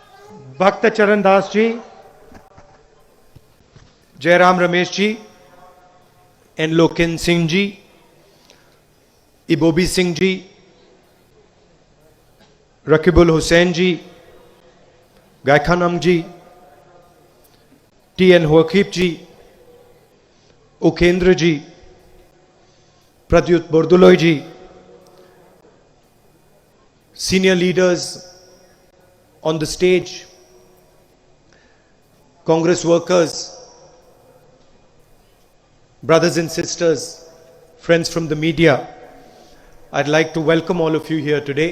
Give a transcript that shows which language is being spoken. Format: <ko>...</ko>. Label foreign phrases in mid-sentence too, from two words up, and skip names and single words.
<en>Bhakta Charan Das ji, Jairam Ramesh ji, and Loken Singh ji, Ibobi Singh ji, Rakibul Hussain ji, Gaikhanam ji, T.N. Huakip ji, Ukendra ji, Pradyut Borduloy ji, senior leaders on the stage, Congress workers, brothers and sisters, friends from the media, I'd like to welcome all of you here today.</en>